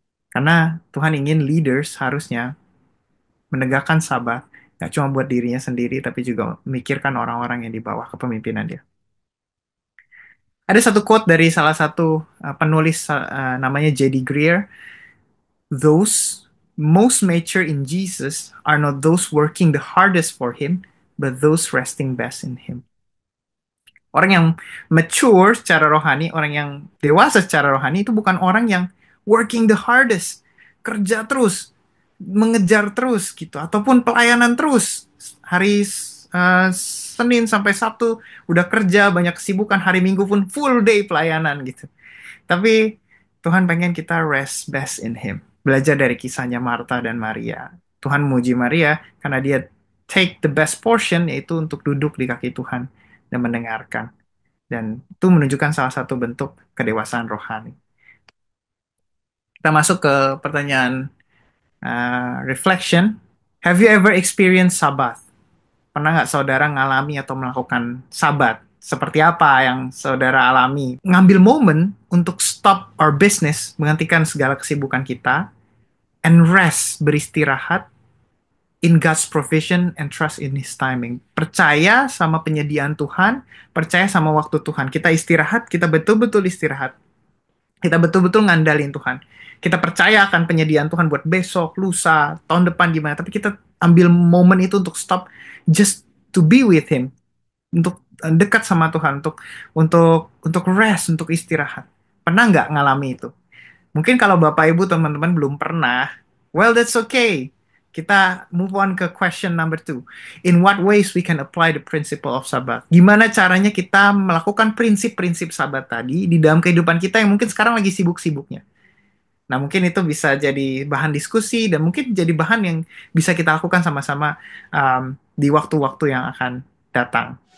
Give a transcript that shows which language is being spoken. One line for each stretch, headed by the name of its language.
Indonesian: Karena Tuhan ingin leaders harusnya menegakkan sabat, gak cuma buat dirinya sendiri, tapi juga memikirkan orang-orang yang di bawah kepemimpinan dia. Ada satu quote dari salah satu penulis namanya J.D. Greear.
English: Those most mature in Jesus are not those working the hardest for Him, but those resting best in Him.
Indonesian: Orang yang mature secara rohani, orang yang dewasa secara rohani itu bukan orang yang
English: working the hardest,
Indonesian: kerja terus, mengejar terus gitu, ataupun pelayanan terus. Hari Senin sampai Sabtu udah kerja, banyak kesibukan, hari Minggu pun full day pelayanan gitu. Tapi Tuhan pengen kita
English: rest best in Him.
Indonesian: Belajar dari kisahnya Marta dan Maria. Tuhan memuji Maria karena dia
English: take the best portion,
Indonesian: yaitu untuk duduk di kaki Tuhan dan mendengarkan. Dan itu menunjukkan salah satu bentuk kedewasaan rohani. Kita masuk ke pertanyaan reflection.
English: Have you ever experienced Sabbath?
Indonesian: Pernah nggak saudara ngalami atau melakukan Sabat? Seperti apa yang saudara alami? Ngambil momen untuk
English: stop our business,
Indonesian: menghentikan segala kesibukan kita,
English: and rest,
Indonesian: beristirahat
English: in God's provision and trust in His timing.
Indonesian: Percaya sama penyediaan Tuhan, percaya sama waktu Tuhan. Kita istirahat, kita betul-betul istirahat. Kita betul-betul ngandalin Tuhan. Kita percaya akan penyediaan Tuhan buat besok, lusa, tahun depan gimana. Tapi kita ambil momen itu untuk stop,
English: just to be with Him,
Indonesian: untuk dekat sama Tuhan, untuk rest, untuk istirahat. Pernah nggak ngalami itu? Mungkin kalau Bapak Ibu teman-teman belum pernah,
English: well that's okay.
Indonesian: Kita
English: move on
Indonesian: ke
English: question number 2. In what ways we can apply the principle of Sabat?
Indonesian: Gimana caranya kita melakukan prinsip-prinsip Sabat tadi di dalam kehidupan kita yang mungkin sekarang lagi sibuk-sibuknya. Nah, mungkin itu bisa jadi bahan diskusi dan mungkin jadi bahan yang bisa kita lakukan sama-sama di waktu-waktu yang akan datang.